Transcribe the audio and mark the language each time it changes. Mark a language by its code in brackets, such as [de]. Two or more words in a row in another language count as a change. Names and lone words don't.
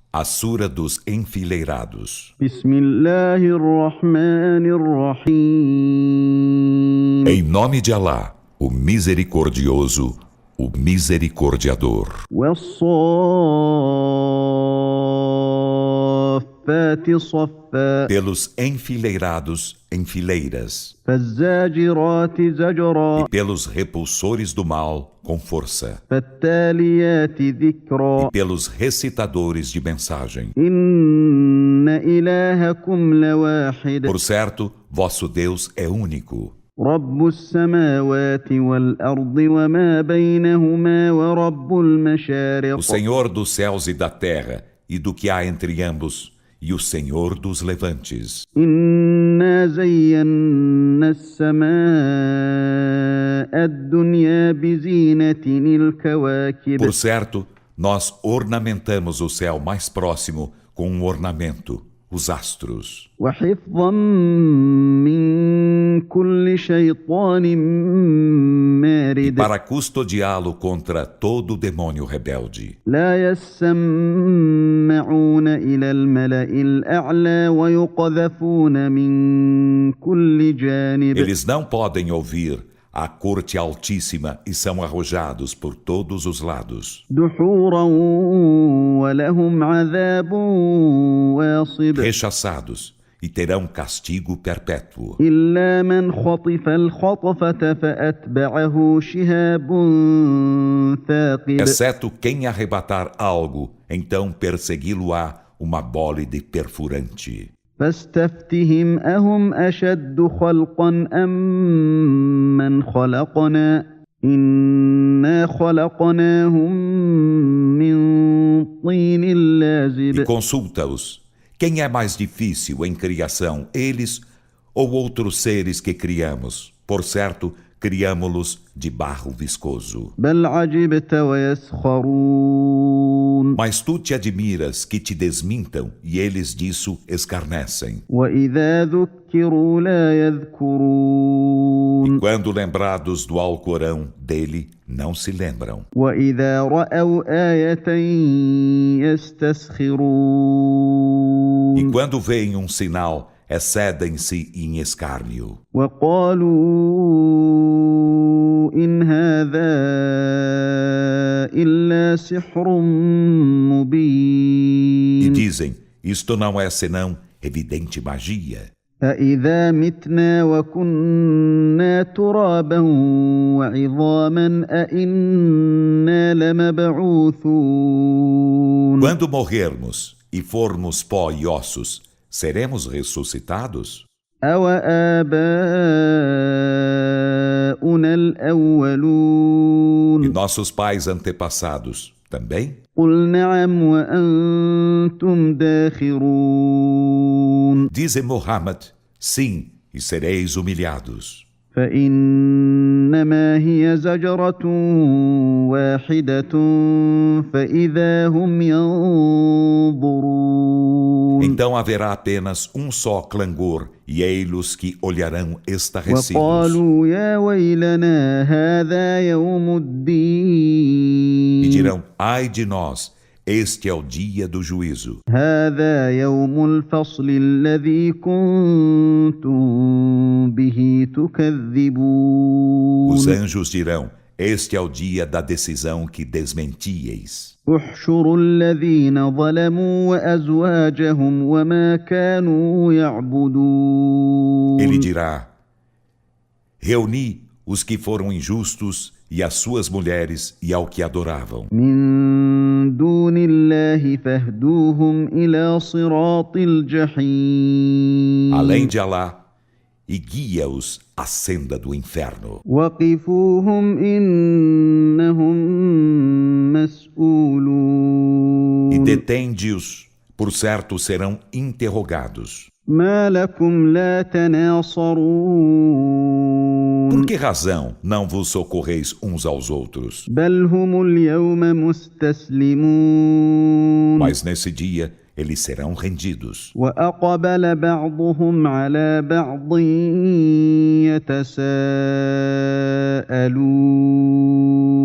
[pt] A Sura dos Enfileirados. [ar] بسم الله الرحمن الرحيم [pt] Em nome de Alá, o Misericordioso, o Misericordiador. [ar] والصافات صفا [pt] Pelos enfileirados em fileiras, [ar] فالزاجرات زجرا [pt] e pelos repulsores do mal com força, [ar] فالتاليات ذكرا [pt] e pelos recitadores de mensagem. [ar] إن إلهكم لواحد [pt] Por certo, vosso Deus é único, [ar] رب السماوات والأرض وما بينهما ورب المشارق [pt] o Senhor dos céus e da terra, e do que há entre ambos, e o Senhor dos levantes. [ar] إنا زينا السماء الدنيا بزينة الكواكب [pt] Por certo, nós ornamentamos o céu mais próximo com um ornamento, os astros, [ar] وحفظا من كل شيطان [pt] e [ar] مارد [pt] para custodiá-lo contra todo demônio rebelde. [ar] لا يسمعون إلى الملأ الأعلى ويقذفون من كل جانب [pt] Eles não podem ouvir a corte altíssima e são arrojados por todos os lados, [ar] دحورا ولهم عذاب واصب [pt] rechaçados, e terão castigo perpétuo. [ar] إلا من خطف الخطفة فأتبعه شهاب ثاقب [pt] Exceto quem arrebatar algo, então persegui-lo-á uma bólide perfurante. [ar] فاستفتهم أهم أشد خلقا أم من خلقنا إنا خلقناهم من طين [pt] E [ar] لازب [pt] consulta-os. Quem é mais difícil em criação, eles ou outros seres que criamos? Por certo, criamo-los de barro viscoso. [ar] بل عجبت ويسخرون [pt] Mas tu te admiras que te desmintam e eles disso escarnecem. [ar] وإذا ذكروا لا يذكرون [pt] Quando lembrados do Alcorão dele, não se lembram. [ar] وإذا رأوا آية يستسخرون [pt] E quando veem um sinal, excedem-se em escárnio. [ar] وقالوا إن هذا إلا سحر [pt] E [ar] مبين [pt] dizem, isto não é senão evidente magia. [ar] أإذا متنا وكنا ترابا وعظاما أإنا لمبعوثون [pt] Quando morrermos e formos pó e ossos, seremos ressuscitados? [ar] أوآباؤنا [pt] E [ar] الأولون [pt] nossos pais antepassados também? [ar] قل نعم وأنتم داخرون [pt] Dize Muhammad, sim, e sereis humilhados. [ar] فإنما هي زجرة واحدة فإذا هم ينظرون [pt] Então haverá apenas um só clangor, e ei-los que olharão estarrecidos. [ar] وقالوا يا ويلنا هذا يوم [pt] E [ar] الدين [pt] dirão, ai de nós, este é o dia do juízo. [ar] هذا يوم الفصل الذي كنتم به تكذبون [pt] Os anjos dirão, este é o dia da decisão que desmentieis. [ar] احشروا الذين ظلموا وأزواجهم وما كانوا يعبدون [pt] Ele dirá, reuni os que foram injustos e as suas mulheres e ao que adoravam. [ar] من دون الله فاهدوهم إلى صراط الجحيم [pt] Além de Alá, e guia-os à senda do inferno. [ar] وقفوهم إنهم مسؤولون [pt] E detende-os, por certo serão interrogados. [ar] ما لكم لا تناصرون [pt] Por que razão não vos socorreis uns aos outros? [ar] بل هم اليوم مستسلمون [pt] Mas nesse dia eles serão rendidos. [ar] وأقبل بعضهم على بعض [pt] E